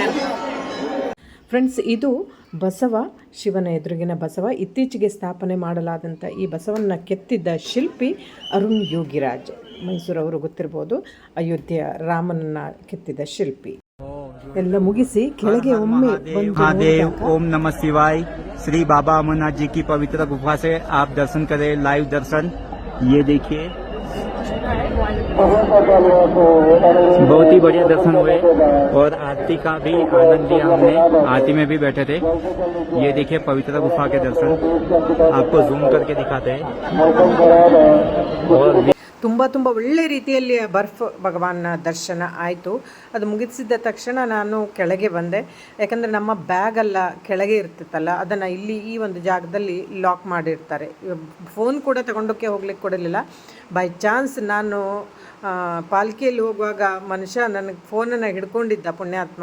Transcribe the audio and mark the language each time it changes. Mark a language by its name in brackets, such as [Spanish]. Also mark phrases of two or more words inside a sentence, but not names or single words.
[Kannada] ಫ್ರೆಂಡ್ಸ್, ಇದು ಬಸವ, ಶಿವನ ಎದುರಿಗಿನ ಬಸವ. ಇತ್ತೀಚೆಗೆ ಸ್ಥಾಪನೆ ಮಾಡಲಾದಂಥ ಈ ಬಸವನ್ನ ಕೆತ್ತಿದ್ದ ಶಿಲ್ಪಿ ಅರುಣ್ ಯೋಗಿರಾಜ್, ಮೈಸೂರವರು ಗೊತ್ತಿರ್ಬೋದು. ಅಯೋಧ್ಯೆಯ ರಾಮನನ್ನ ಕೆತ್ತಿದ ಶಿಲ್ಪಿ. ಎಲ್ಲ ಮುಗಿಸಿ ಕೆಳಗೆ ಒಮ್ಮೆ [Hindi] महादेव ओम नमः शिवाय। श्री बाबा अमरनाथ जी की पवित्र गुफा से आप दर्शन करें, लाइव दर्शन। ये देखिए, बहुत ही बढ़िया दर्शन हुए और आरती का भी आनंद लिया हमने। आरती में भी बैठे थे। ये देखिए पवित्र गुफा के दर्शन, आपको जूम करके दिखाते हैं। और [Kannada] ತುಂಬ ಒಳ್ಳೆ ರೀತಿಯಲ್ಲಿ ಬರ್ಫ್ ಭಗವಾನ್ನ ದರ್ಶನ ಆಯಿತು. ಅದು ಮುಗಿಸಿದ ತಕ್ಷಣ ನಾನು ಕೆಳಗೆ ಬಂದೆ. ಯಾಕಂದರೆ ನಮ್ಮ ಬ್ಯಾಗೆಲ್ಲ ಕೆಳಗೆ ಇರ್ತಿತ್ತಲ್ಲ, ಅದನ್ನು ಇಲ್ಲಿ ಈ ಒಂದು ಜಾಗದಲ್ಲಿ ಲಾಕ್ ಮಾಡಿರ್ತಾರೆ. ಫೋನ್ ಕೂಡ ತಗೊಂಡೋಕ್ಕೆ ಹೋಗ್ಲಿಕ್ಕೆ ಕೊಡಲಿಲ್ಲ. [English] by chance [Kannada] ನಾನು ಪಾಲ್ಕಿಯಲ್ಲಿ ಹೋಗುವಾಗ ಮನುಷ್ಯ ನನಗೆ ಫೋನನ್ನು ಹಿಡ್ಕೊಂಡಿದ್ದ, ಪುಣ್ಯಾತ್ಮ.